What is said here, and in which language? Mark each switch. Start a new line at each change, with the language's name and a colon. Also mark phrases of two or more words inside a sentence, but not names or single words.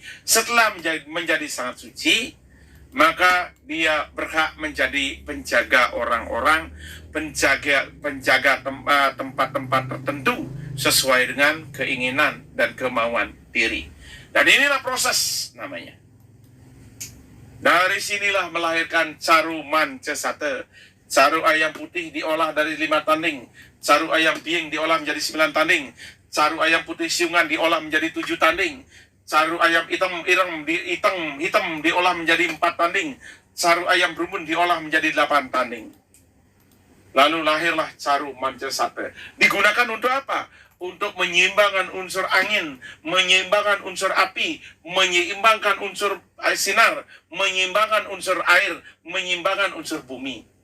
Indonesian: Setelah menjadi sangat suci, maka dia berhak menjadi penjaga orang-orang, penjaga tempat-tempat tertentu sesuai dengan keinginan dan kemauan diri. Dan inilah proses namanya. Dari sinilah melahirkan Caru Mancesate. Caru ayam putih diolah dari 5 tanding. Caru ayam biing diolah menjadi 9 tanding. Caru ayam putih siungan diolah menjadi 7 tanding. Caru ayam hitam diolah menjadi 4 tanding. Caru ayam berumbun diolah menjadi 8 tanding. Lalu lahirlah Caru Mancesate. Digunakan untuk apa? Untuk menyeimbangkan unsur angin, menyeimbangkan unsur api, menyeimbangkan unsur sinar, menyeimbangkan unsur air, menyeimbangkan unsur bumi.